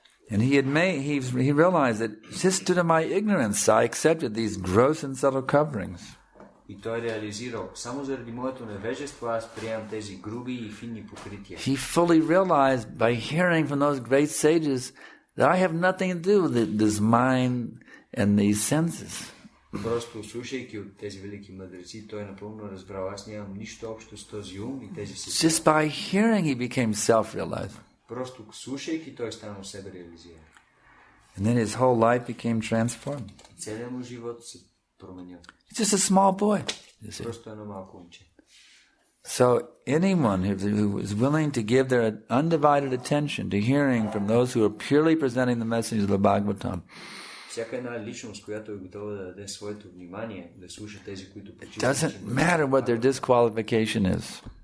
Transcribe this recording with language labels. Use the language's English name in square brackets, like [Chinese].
[English] And he realized that just due to my ignorance, I accepted these gross and subtle coverings. [Bulgarian] И той реализирал, само заради моето невежество аз приемам тези груби и финни покрития. [English] He fully realized by hearing from those great sages that I have nothing to do with this mind and these senses. [Bulgarian] Просто слушайки от тези велики мъдреци, той напълно разбрал, аз нямам нищо общо с този ум и тези сетиве. [English] Just by hearing he became self-realized. [Bulgarian] Просто слушайки той станал себе реализиран. [English] And then his whole life became transformed. [Bulgarian] Целият му живот се променил. [English] He's just a small boy. [Bulgarian] Просто едно малко момче. [English] So anyone who is willing to give their undivided attention to hearing from those who are purely presenting the message of the Bhagavatam, [Bulgarian] всяка една личност, която е готова да даде своето внимание, да слуша тези, които почитат. [English] Doesn't matter what their disqualification is.